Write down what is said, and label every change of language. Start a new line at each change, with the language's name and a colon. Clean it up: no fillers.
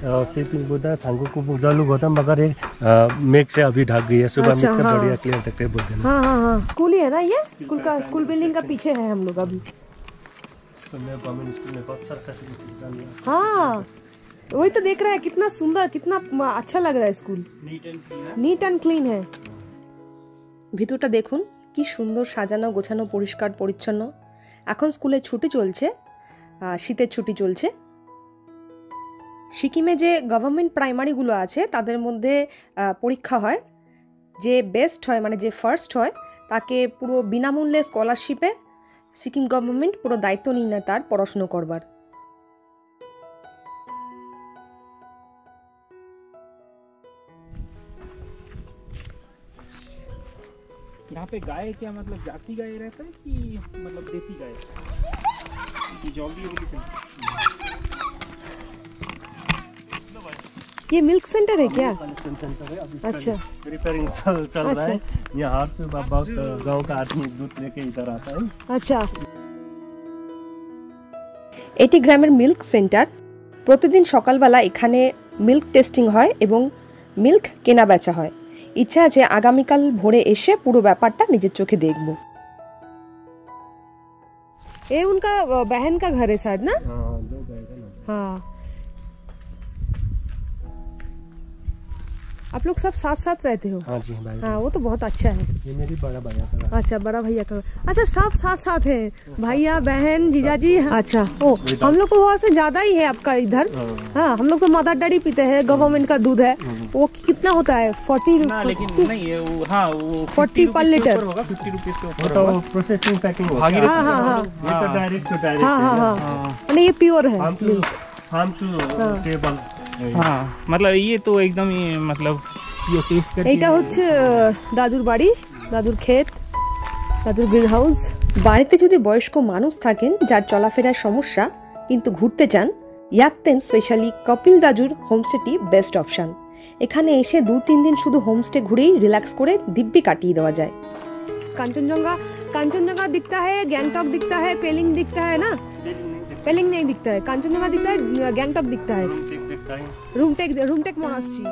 Hindi: Sleeping Buddha, थांगुकु बुजालू Gautam मगर एक मेघ से अभी ढक गई है। सुबह में कितना बढ़िया क्लियर दिखते हैं बुद्ध। हाँ हाँ हाँ, स्कूल ही है ना ये। स्कूल का स्कूल बिल्डिंग का पीछे है हम लोग अभी। स्कूल में गवर्नमेंट स्कूल में बहुत सारा फैसिलिटीज डाल दिया। हाँ, वही तो देख रहे हैं, कितना सुंदर, कितना अच्छा लग रहा है स्कूल।
English: neat and clean
Hindi: है।
Bangla: ভিতরটা দেখুন কি সুন্দর সাজানো গোছানো, পরিষ্কার পরিচ্ছন্ন। এখন স্কুলে ছুটি চলছে, শীতের ছুটি চলছে। সিকিমে যে গভর্নমেন্ট প্রাইমারিগুলো আছে তাদের মধ্যে পরীক্ষা হয়। যে বেস্ট হয়, মানে যে ফার্স্ট হয়, তাকে পুরো বিনামূল্যে স্কলারশিপে সিকিম গভর্নমেন্ট পুরো দায়িত্ব নিয়ে নেয় তার পড়াশুনো করবার।
Hindi: यहाँ पे गाय क्या मतलब जाती गाय रहता है कि मतलब देसी गाय? कि जल्दी ये मिल्क सेंटर है क्या? कलेक्शन सेंटर है। अभी अच्छा। रिपेयरिंग चल रहा है। यहाँ हर सुबह बहुत गांव का आदमी दूध लेके इधर आता है। আচ্ছা, এটি গ্রামের মিল্ক সেন্টার। প্রতিদিন সকালবেলা এখানে মিল্ক টেস্টিং হয় এবং মিল্ক কেনা বেচা হয়। ইচ্ছা আছে আগামীকাল ভোরে এসে পুরো ব্যাপারটা নিজের চোখে দেখব। ये उनका बहन का घर है शायद ना? हाँ, जो गएगा ना। हाँ, आप लोग सब साथ साथ रहते हो? हाँ जी भाई। हाँ, वो तो बहुत अच्छा है। ये मेरी बड़ा भैया का घर। अच्छा, बड़ा भैया का। अच्छा, सब साथ साथ है, भैया बहन जीजाजी। अच्छा, ओ हम लोग को वहाँ से ज्यादा ही है आपका इधर। हाँ, हम लोग तो मदर डेयरी पीते हैं, गवर्नमेंट का दूध है। वो कितना होता है? 40 ना, लेकिन नहीं है वो। हाँ, वो 40 पर लीटर होगा, 50 रुपीज के वो ऊपर तो होगा। प्रोसेसिंग पैकिंग होता है। भागीरथी। हाँ हाँ हाँ ये तो
English: Direct to direct.
Hindi: हाँ हाँ हाँ, नहीं ये प्योर है।
English: Farm to table.
Hindi: हाँ, मतलब ये तो एकदम ही मतलब ये टेस्ट करके
Bangla: এইটা হচ্ছে দাদুর বাড়ি, দাদুর ক্ষেত, দাদুর গ্রিন হাউস। বাড়িতে যদি বয়স্ক মানুষ থাকেন যার চলাফেরার সমস্যা কিন্তু ঘুরতে চান, ইয়াকতেন স্পেশালি কপিল দাজুর হোমস্টেটি বেস্ট অপশন। এখানে এসে 2-3 দিন শুধু হোমস্টে ঘুরেই রিল্যাক্স করে দিব্যি কাটিয়ে দেওয়া যায়।
Hindi: কাঞ্চনজঙ্ঘা কাঞ্চনজঙ্ঘা दिखता है, गैंगटॉक दिखता है, पेलिंग दिखता है ना? पेलिंग नहीं दिखता है, कांचनजंगा दिखता है, गैंगटॉक दिखता है, रूमटेक मोनास्ट्री।